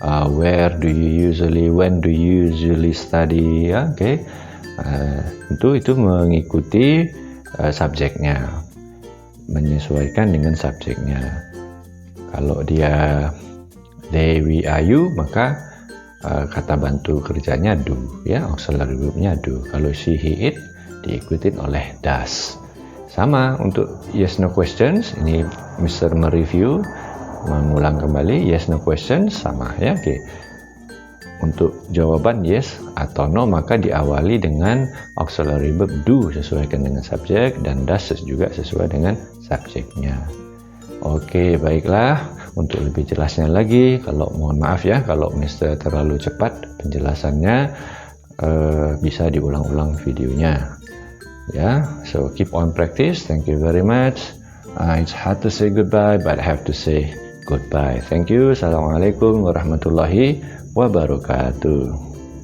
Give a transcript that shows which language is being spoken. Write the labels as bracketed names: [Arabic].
[English] Where do you usually, when do you usually study, ya, oke. [Indonesian] Itu mengikuti subjeknya, menyesuaikan dengan subjeknya. Kalau dia Dewi Ayu, maka kata bantu kerjanya do, ya, auxiliary verbnya do. Kalau she, he, it diikutin oleh does. Sama untuk yes no questions, ini Mr. mereview, mengulang kembali yes no questions sama ya. Oke. Untuk jawaban yes atau no maka diawali dengan auxiliary verb do sesuaikan dengan subjek, dan does juga sesuai dengan subjeknya. Oke, baiklah. Untuk lebih jelasnya lagi, kalau mohon maaf ya kalau Mr. terlalu cepat penjelasannya, bisa diulang-ulang videonya ya. [English] So keep on practice. Thank you very much. It's hard to say goodbye, but I have to say goodbye. Thank you. [Arabic] Assalamualaikum warahmatullahi wabarakatuh.